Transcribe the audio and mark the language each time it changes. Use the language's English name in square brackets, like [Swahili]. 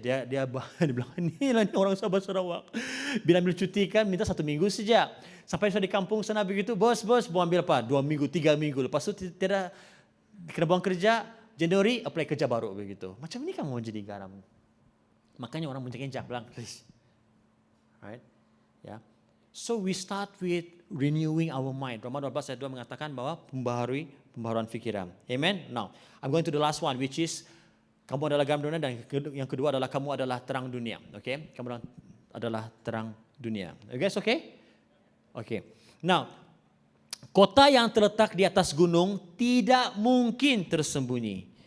[Malay] Dia bilang, ini orang Sabah Sarawak. Bila ambil cuti kan minta 1 minggu saja. Sampai sudah di kampung sana begitu, bos mau ambil apa? 2 minggu, 3 minggu. Lepas tu tidak kena buang kerja, Januari apply kerja baru begitu. Macam ini kamu menjadi garam. Makanya orang menjak-injak bilang, [English] please. Right? Yeah. So we start with renewing our mind. [Malay] Roma 12 ayat 2 mengatakan bahwa pembaharuan fikiran. Amen. [English] Now, I'm going to the last one, which is [Malay] kamu adalah garam dunia, dan yang kedua adalah kamu adalah terang dunia. Okay? Kamu adalah terang dunia. [English] You guys okay? Okay. [Malay] Now, kota yang terletak di atas gunung tidak mungkin tersembunyi.